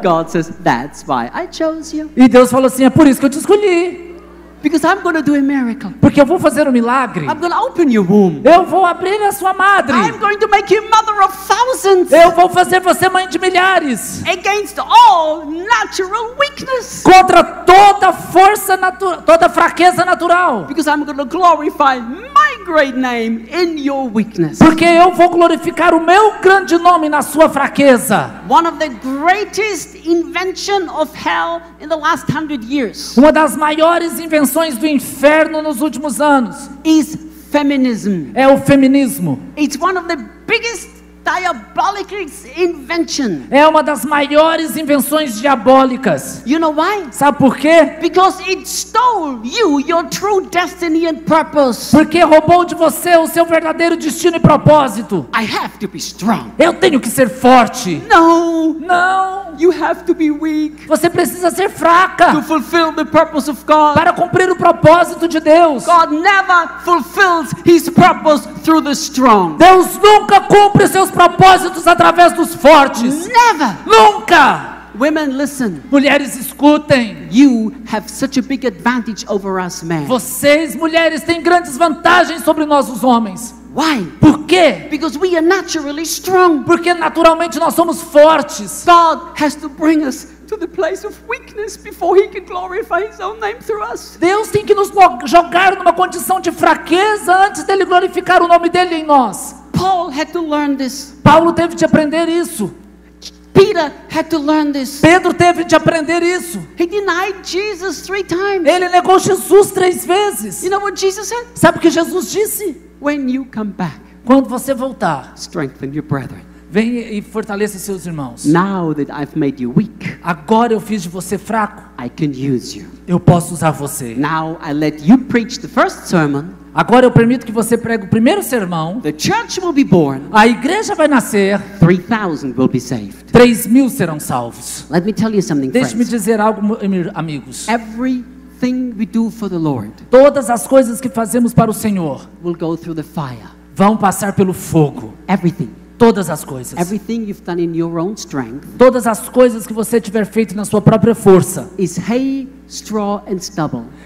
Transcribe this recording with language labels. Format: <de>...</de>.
<en>God says, that's why I chose you.</en> <pt>E Deus falou assim: é por isso que eu te escolhi.</pt> <en>Because I'm going to do a miracle.</en> <pt>Porque eu vou fazer um milagre.</pt> <en>I'm going to open your womb.</en> <pt>Eu vou abrir a sua madre.</pt> <en>I'm going to make you mother of thousands.</en> <pt>Eu vou fazer você mãe de milhares.</pt> <en>Against all natural weakness.</en> <pt>Contra toda força natural, toda fraqueza natural.</pt> <en>Because I'm going to glorify my great name in your weakness.</en> <pt>Porque eu vou glorificar o meu grande nome na sua fraqueza.</pt> <en>One of the greatest invention of hell in the last 100 years</en> <pt>Uma das maiores invenções do inferno nos últimos anos</pt> <en>is feminism.</en> <pt>é o feminismo.</pt> <en>It's one of the biggest diabolical invention.</en> <pt>É uma das maiores invenções diabólicas.</pt> <en>You know why?</en> <pt>Sabe por quê?</pt> <en>Because it stole you, your true destiny and purpose.</en> <pt>Porque roubou de você o seu verdadeiro destino e propósito.</pt> <en>I have to be strong.</en> <pt>Eu tenho que ser forte.</pt> <en>No,</en> <pt>Não,</pt> <en>you have to be weak</en> <pt>você precisa ser</pt> <en>to</en> <pt>fraca</pt> <en>fulfill the purpose of God.</en> <pt>para cumprir o propósito de Deus.</pt> <en>God never fulfills his purpose through the strong.</en> <pt>Deus nunca cumpre seus propósitos através dos fortes.</pt> <en>Never.</en> <pt>Nunca!</pt> <en>Women, listen.</en> <pt>Mulheres, escutem.</pt> <en>You have such a big advantage over us men.</en> <pt>Vocês, mulheres, têm grandes vantagens sobre nós, os homens.</pt> <en>Why?</en> <pt>Por quê?</pt> <en>Because we are naturally strong.</en> <pt>Porque naturalmente nós somos fortes.</pt> <en>God has to bring us to the place of weakness before he can glorify his own name through us.</en> <pt>Deus tem que nos jogar numa condição de fraqueza antes dele glorificar o nome dele em nós.</pt> <en>Paul had to learn this.</en> <pt>Paulo teve de aprender isso.</pt> <en>Peter had to learn this.</en> <pt>Pedro teve de aprender isso.</pt> <en>He denied Jesus 3 times.</en> <pt>Ele negou Jesus 3 vezes.</pt> <en>You know what Jesus said?</en> <pt>Sabe o que Jesus disse?</pt> <en>When you come back,</en> <pt>Quando você voltar,</pt> <en>strengthen your brethren.</en> <pt>venha e fortaleça seus irmãos.</pt> <en>Now that I've made you weak,</en> <pt>Agora eu fiz de você fraco.</pt> <en>I can use you.</en> <pt>Eu posso usar você.</pt> <en>Now I let you preach the first sermon.</en> <pt>Agora eu permito que você pregue o primeiro sermão.</pt> <en>The church will be born.</en> <pt>A igreja vai nascer.</pt> <en>3,000 will be saved.</en> <pt>3.000 serão salvos.</pt> <en>Let me tell you something,</en> <pt>Deixe-me</pt> <en>friends.</en> <pt>dizer algo, amigos.</pt> <en>Everything we do for the Lord</en> <pt>Todas as coisas que fazemos para o Senhor</pt> <en>will go through the fire.</en> <pt>vão passar pelo fogo.</pt> <en>Everything.</en> <pt>Todas as coisas.</pt> <en>Everything you've done in your own strength</en> <pt>Todas as coisas que você tiver feito na sua própria força.</pt> <en>is hay, straw, and stubble.</en>